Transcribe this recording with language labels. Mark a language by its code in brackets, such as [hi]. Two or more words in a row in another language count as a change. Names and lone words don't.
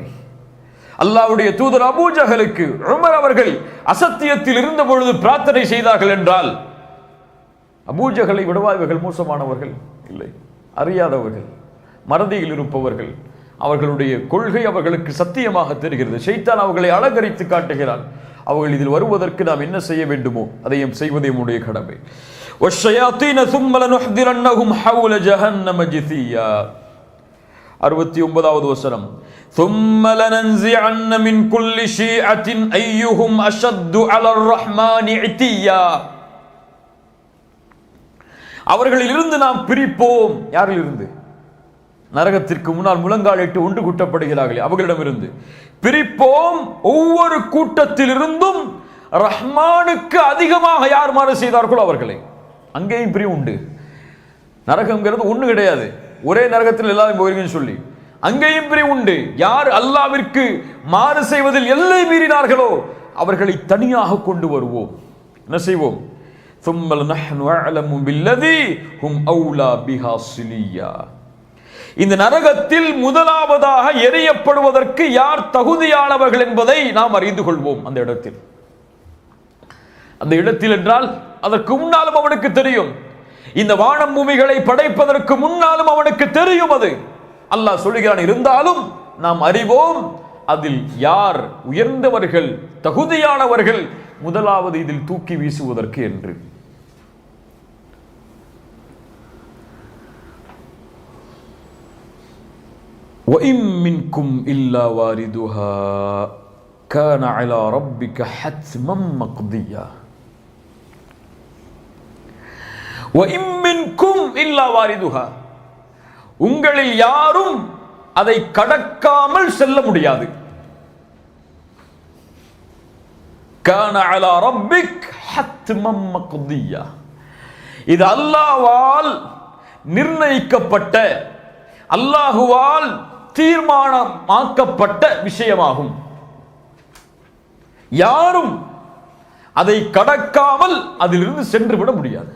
[ta] அல்லாஹ்வுடைய தூதர் அபூ ஜஹலுக்கு உமர் அவர்கள் அசத்தியத்தில் இருந்த பொழுது பிரார்த்தனை செய்தார்கள் என்றால், அபூ ஜஹலை விடவா இவர்கள் மோசமானவர்கள்? இல்லை, அறியாதவர்கள், மறதியில் இருப்பவர்கள். அவர்களுடைய கொள்கை அவர்களுக்கு சத்தியமாக தெரிகிறது. ஷைத்தான் அவர்களை அலங்கரித்து காட்டுகிறான். அவர்கள் இதில் வருவதற்கு நாம் என்ன செய்ய வேண்டுமோ அதையும் செய்வது நம்முடைய கடமை. [ar] வஷ்ஷயாத்தீன ثم لنحضرنهم حول جهنم جثيا. [ta] 69வது வசனம். [ar] ثم لننزعن من كل شيعة أيهم أشد على الرحمن عتيا. [ta] அவர்களில் இருந்து நாம் பிரிப்போம். யாரில் இருந்து? நரகத்திற்கு முன்னால் முழங்காலிட்டு ஒன்று கூட்டப்படுகிறார்களே அவர்களிடமிருந்து பிரிப்போம். ஒவ்வொரு கூட்டத்திலிருந்தும் ரஹ்மானுக்கு அதிகமாக யார் மாறு செய்தார்களோ அவர்களை. அங்கேயும் பிரிவு உண்டு. நரகம்ங்கிறது ஒண்ணு கிடையாது, ஒரே நரகத்தில் எல்லாரும் போயிருங்கன்னு சொல்லி அங்கேயும் பிரிவு உண்டு. யார் அல்லாவிற்கு மாறு செய்வதில் எல்லை மீறினார்களோ அவர்களை தனியாக கொண்டு வருவோம். என்ன செய்வோம்? [ar] ثُمَّ نَحْنُ أَعْلَمُ بِالَّذِي هُمْ أَوْلَى بِهَا صِلِيًّا. [ta] இந்த நரகத்தில் முதலாவதாக எரியப்படுவதற்கு யார் தகுதியானவர்கள் என்பதை நாம் அறிந்து கொள்வோம். அந்த இடத்தில் என்றால் அதற்கு முன்னாலும் அவனுக்கு தெரியும். இந்த வானம் பூமிகளை படைப்பதற்கு முன்னாலும் அவனுக்கு தெரியும். அது அல்லாஹ் சொல்லுகிறான். இருந்தாலும் நாம் அறிவோம் அதில் யார் உயர்ந்தவர்கள், தகுதியானவர்கள், முதலாவது இதில் தூக்கி வீசுவதற்கு என்று. [ar] وَإِن مِّنكُمْ إِلَّا وَارِدُهَا كَانَ عَلَى رَبِّكَ حَتْمًا مَّقْضِيًّا. وَإِن مِّنكُمْ إِلَّا وَارِدُهَا, [ta] உங்களில் யாரும் அதை கடக்காமல் செல்ல முடியாது. [ar] كَانَ عَلَى رَبِّكَ حَتْمًا مَّقْضِيًّا. [ta] இது அல்லாஹ்வால் நிர்ணயிக்கப்பட்ட, அல்லாஹ்வால் தீர்மானமாக்கப்பட்ட விஷயமாகும். யாரும் அதை கடக்காமல் அதிலிருந்து சென்று விட முடியாது.